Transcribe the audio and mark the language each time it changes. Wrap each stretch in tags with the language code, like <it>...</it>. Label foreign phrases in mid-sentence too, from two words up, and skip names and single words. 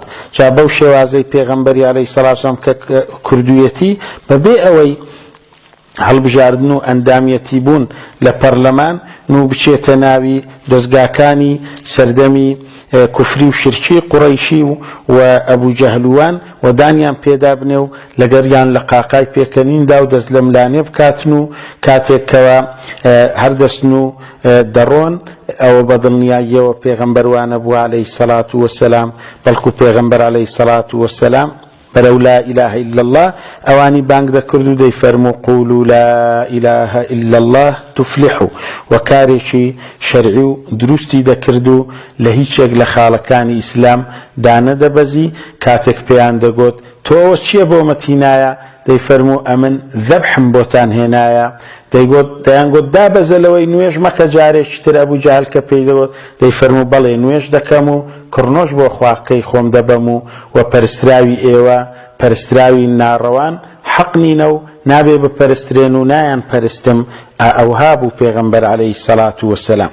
<ckb>جا بەو شێوازەی پێغەمبەری</ckb> <ar>عەلەیهی سەڵات وسەلام</ar> <ckb>کە کردوویەتی بەبێ ئەوەی هەڵبژاردن و ئەندامیەتی بوون لە پەرلەمان و بچێتە ناوی دەستگاکانی سەردەمی کوفری و شرکی قوڕەیشی و ئەبوو جەهلوان و دانیان پێدا بنێ و لەگەریان لە قاقای پێکەنیندا و دەست لە ملانێ بکاتن و کاتێکەوە هەردەستن و دەڕۆن ئەوە بەدڵنیاییەوە پێغەمبەروانە بوو</ckb> <ar>عەلەیهی سەڵات وەسەلام</ar> <ckb>بەڵکو پێغەمبەر</ckb> <ar>عەلەیهی سەڵات وەسەلام</ar> <ckb>بەرەو</ckb> <ar>لا إله إلا الله</ar> <ckb>ئەوانی بانگ دەکرد و دەیفەرموو</ckb> <ar>قولوا لا إله إلا الله تفلحوا</ar> <ckb>وەکارێکی شەرعی و دروستی دەکرد و لە هیچێک لە خاڵەکانی ئیسلام دانەدەبەزی کاتێک پێیان دەگوت تۆ ئەوە چییە بۆ مەتینایە دەیفەرموو ئەمن ذەبحم بۆتان هێنایە دەیانگوت دابەزەلەوەی نوێژ مەکە جارێکی تر ئەبوو جەهل کە پێی دەوت دەیفەرموو بەڵێ نوێژ دەکەم و کڕنۆش بۆ خواکەی خۆم دەبەم و پەرستراوی ئێوە پەرستراوی ناڕەوان حەق نینە و نابێ بپەرسترێن و نایان پەرستم ئەوها بوو پێغەمبەر</ckb> <ar>عەلەیهی سەڵات وەسەلام.</ar>